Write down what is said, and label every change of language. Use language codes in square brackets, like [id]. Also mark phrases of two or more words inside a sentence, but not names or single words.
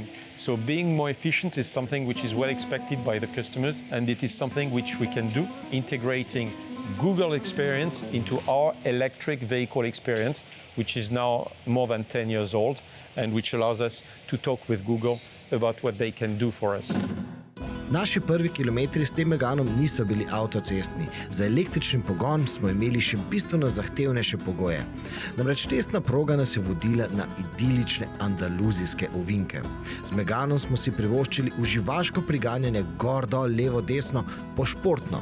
[en] So being more efficient is something which is well expected by the customers, and it is something which we can do, integrating Google experience into our electric vehicle experience, which is now more than 10 years old, and which allows us to talk with Google about what they can do for us. [sl] Naši prvi kilometri s tem Meganom niso bili avtocestni. Za električni pogon smo imeli še bistveno zahtevnejše pogoje. Namreč testna proga nas je vodila na idilične andaluzijske ovinke. Z Meganom smo si privoščili uživaško priganjanje gor, dol, levo, desno, pošportno.